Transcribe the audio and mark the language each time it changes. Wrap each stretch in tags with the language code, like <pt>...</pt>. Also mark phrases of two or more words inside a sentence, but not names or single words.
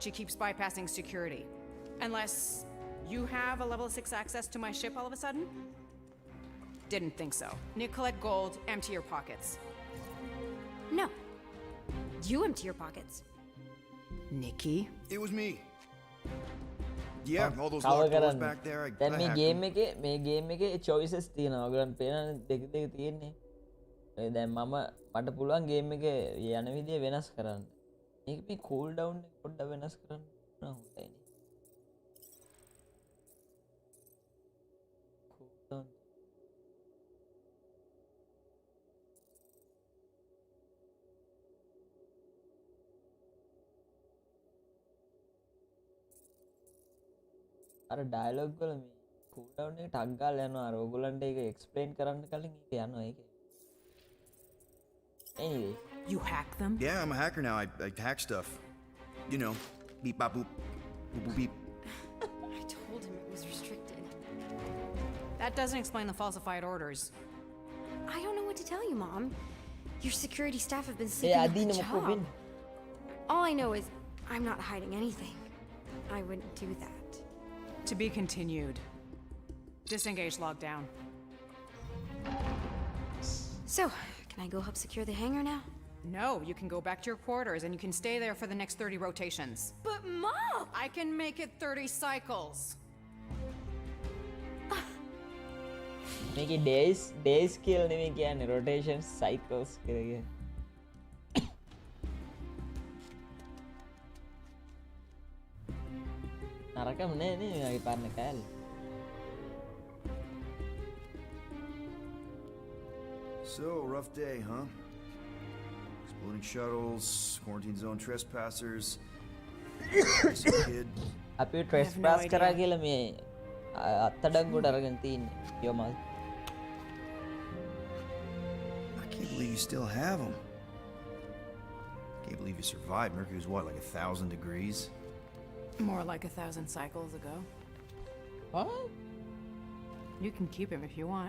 <en>She keeps bypassing security. Unless you have a level 6 access to my ship all of a sudden? Didn't think so. Collect gold, empty your pockets. No. You empty your pockets. Nikki? It was me. Yeah, all those locked doors back there. I</en> <si>දැන් මේ</si> <en>hacked</en> <si>ගේම්</si> <en>them.</en> <si>එකේ මේ ගේම් එකේ choices තියෙනවා. ඔයගලන් පේනනේ දෙක තියෙන්නේ. ඒ දැන් මට පුළුවන් ගේම් එකේ යන විදිය වෙනස් කරන්න. මේක මේ</si> <en>cool down</en> <si>එක පොඩ්ඩක් වෙනස් කරන්න හොඳයිනේ.</si> <en>Cool down.</en> <si>අර ඩයලොග් වල මේ</si> <en>cool down</en> <si>එක ටග් ගාලා යනවා අර ඕගොල්ලන්ට ඒක එක්ස්ප්ලেইন කරන්න කලින් ඒක යනවා ඒක.</si> <en>Anyway, you hack them? Yeah, I'm a hacker now. I hack stuff. You know, beep bop boop, boop boop beep. I told him it was restricted. That doesn't explain the falsified orders. I don't know what to tell you, Mom. Your security staff have been</en> <si>ඒ</si> <en>sleeping at</en> <si>අදින</si> <en>the</en> <si>මොකෝ</si> <en>job.</en> <si>වෙන්නේ?</si> <en>All I know is I'm not hiding anything. I wouldn't do that. To be continued. Disengage lockdown. So, can I go help secure the hangar now? No, you can go back to your quarters and you can stay there for the next 30 rotations. But Mom! I can make it 30 cycles.</en> <si>මේකේ days කියලා නෙමෙයි කියන්නේ</si> <en>rotations cycles</en> <si>කියලා කියන්නේ. නරකම නෑ නේ මගේ පරණ කෑල්ල.</si> <en>So, rough day, huh? Exploding shuttles, quarantine zone trespassers. Some kid.</en> <si>අපි trespass කරා කියලා මේ අත්තඩංගුවට අරගෙන තින්නේ. යෝමල්.</si> <en>I can't believe you still have them. Can't believe you survived. Mercury's what, like 1,000 degrees? More like 1,000 cycles ago. What? You can keep him if you want.</en>